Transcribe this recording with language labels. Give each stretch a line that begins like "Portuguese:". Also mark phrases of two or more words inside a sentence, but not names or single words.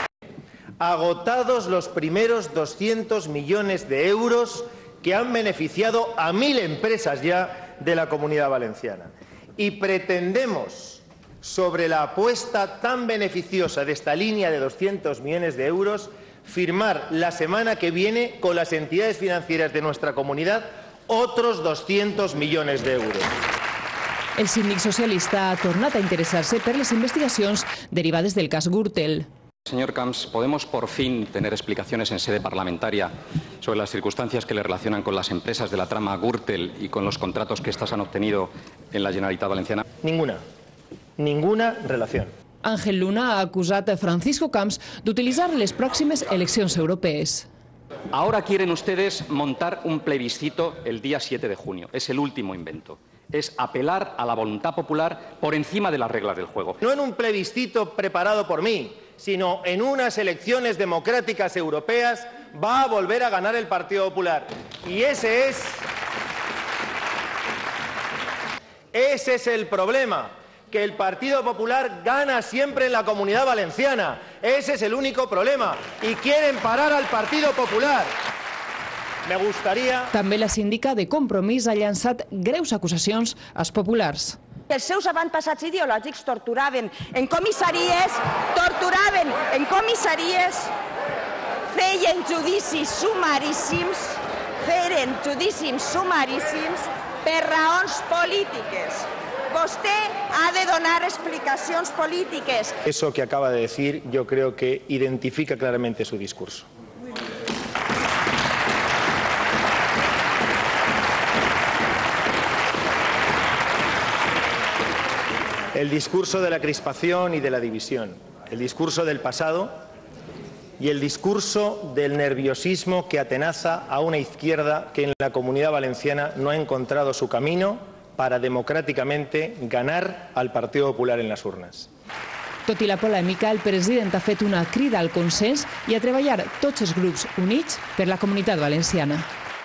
Spanish: Agotados los primeros 200 millones de euros que han beneficiado a 1000 empresas ya de la Comunidad Valenciana. Y pretendemos, sobre la apuesta tan beneficiosa de esta línea de 200 millones de euros, firmar la semana que viene con las entidades financieras de nuestra comunidad otros 200 millones de euros.
Catalan: El síndic socialista ha tornat a interessar-se per les investigacions derivades del cas Gürtel.
Spanish: Señor Camps, ¿podemos por fin tener explicaciones en sede parlamentaria sobre las circunstancias que le relacionan con las empresas de la trama Gürtel y con los contratos que éstas han obtenido en la Generalitat Valenciana? Ninguna relación.
Catalan: Ángel Luna ha acusat a Francisco Camps d'utilitzar les pròximes eleccions europees.
Spanish: Ahora quieren ustedes montar un plebiscito el día 7 de junio. Es el último invento. Es apelar a la voluntad popular por encima de las reglas del juego. No en un plebiscito preparado por mí, sino en unas elecciones democráticas europeas va a volver a ganar el Partido Popular. Y ese es el problema, que el Partido Popular gana siempre en la Comunidad Valenciana. Ese es el único problema. Y quieren parar al Partido Popular. Me gustaría...
Catalan: També la síndica de Compromís ha llançat greus acusacions als populars. Els seus avantpassats ideològics torturaven en comissaries, feien judicis sumaríssims per raons polítiques. Vostè ha de donar explicacions polítiques.
Spanish: Eso que acaba de decir yo creo que identifica claramente su discurso. El discurso de la crispación y de la división, el discurso del pasado y el discurso del nerviosismo que atenaza a una izquierda que en la Comunidad Valenciana no ha encontrado su camino para democràticamente ganar al Partido Popular en las urnas.
Catalan: Tot i la polèmica, el president ha fet una crida al consens i a treballar tots els grups units per la Comunitat Valenciana.